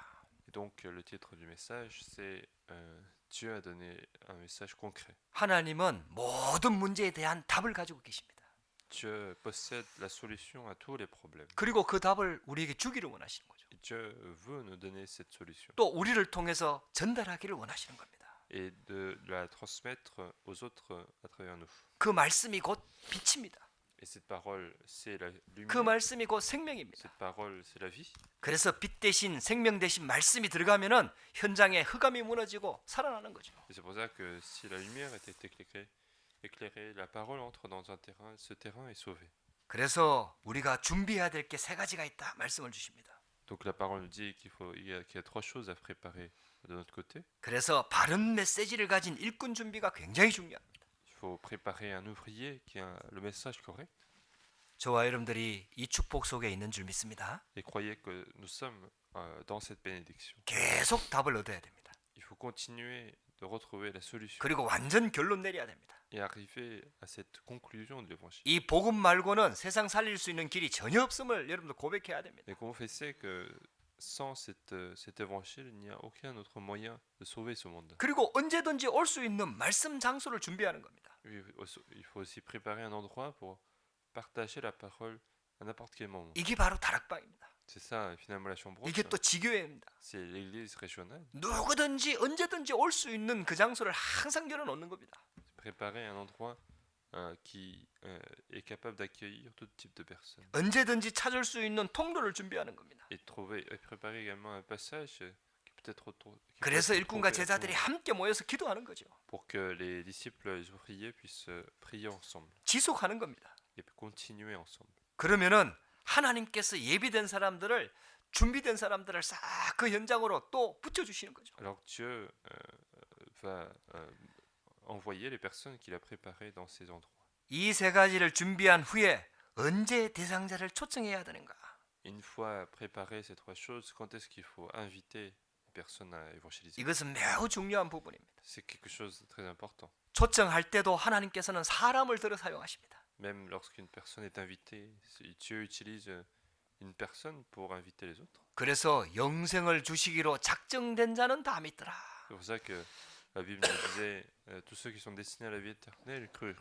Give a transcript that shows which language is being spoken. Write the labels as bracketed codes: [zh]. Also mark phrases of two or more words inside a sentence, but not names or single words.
[fr] Et donc le titre du message, c'est Dieu a donné un message concret. [ko] 하나님은 모든 문제에 대한 답을 가지고 계십니다. [fr] Dieu possède la solution à tous les problèmes. [ko] 그리고 그 답을 우리에게 주기를 원하시는 거죠. [fr] Et Dieu veut nous donner cette solution [ko] 또 우리를 통해서 전달하기를 원하시는 겁니다. [fr] et de la transmettre aux autres à travers nous. [ko] 그 말씀이 곧 빛입니다. [fr] Et cette parole, c'est la 그 lumière. [ko] 말씀이 곧 생명입니다. [fr] Cette parole, c'est la vie. [ko] 그래서 빛 대신 생명 대신 말씀이 들어가면은 현장에 흑암이 무너지고 살아나는 거죠. [fr] Et c'est pour ça que si la lumière était éclairée, la parole entre dans un terrain, ce terrain est sauvé. [ko] 그래서 우리가 준비해야 될 게 세 가지가 있다 말씀을 주십니다. [fr] Donc la parole nous dit qu'il y a trois choses à préparer de notre côté. [ko] 그래서 바른 메시지를 가진 일꾼 준비가 굉장히 중요합니다. [fr] Il faut préparer un ouvrier qui a le message correct. [ko] 저와 여러분들이 이 축복 속에 있는 줄 믿습니다. [fr] Et croyez que nous sommes dans cette bénédiction. [ko] 계속 답을 얻어야 됩니다. [fr] Il faut continuer de retrouver la solution [ko] 그리고 완전 결론 내려야 됩니다. [fr] et arriver à cette conclusion de l'évangile. [ko] 이 복음 말고는 세상 살릴 수 있는 길이 전혀 없음을 여러분들 고백해야 됩니다. [fr] Et confesser que sans cet évangile, il n'y a aucun autre moyen de sauver ce monde. [ko] 그리고 언제든지 올 수 있는 말씀 장소를 준비하는 겁니다. [fr] Il faut aussi préparer un endroit pour partager la parole à n'importe quel moment. [ko] 이게 바로 다락방입니다. [fr] C'est ça, finalement, la chambre [ko] 이게 [fr] haute. [ko] 또 지교회입니다. [fr] C'est l'église régionale. [ko] 누구든지 언제든지 올 수 있는 그 장소를 항상 열어놓는 겁니다. [fr] Préparer un endroit qui est capable d'accueillir tout type de personnes. [ko] 언제든지 찾을 수 있는 통로를 준비하는 겁니다. [fr] Et préparer également un passage qui peut être [ko] 그래서 일꾼과 제자들이 함께 모여서 기도하는 거죠. [fr] pour que les disciples et les ouvriers puissent prier ensemble [ko] 지속하는 겁니다. [fr] et continuer ensemble. [ko] 그러면은 하나님께서 예비된 사람들을 준비된 사람들을 싹 그 현장으로 또 붙여주시는 거죠. [fr] Alors Dieu va envoyer les personnes qu'il a préparées dans ces endroits. [ko] 이 세 가지를 준비한 후에 언제 대상자를 초청해야 되는가? [fr] Une fois préparé ces trois choses, quand est-ce qu'il faut inviter les personnes à évangéliser? [ko] 이것은 매우 중요한 부분입니다. [fr] C'est quelque chose de très important. [ko] 초청할 때도 하나님께서는 사람을 들어 사용하십니다. [fr] Même lorsqu'une personne est invitée, Dieu utilise une personne pour inviter les autres. [ko] 그래서 영생을 주시기로 작정된 자는 다 믿더라. [fr] C'est pour ça que La Bible nous disait tous ceux qui sont destinés à la vie éternelle crurent.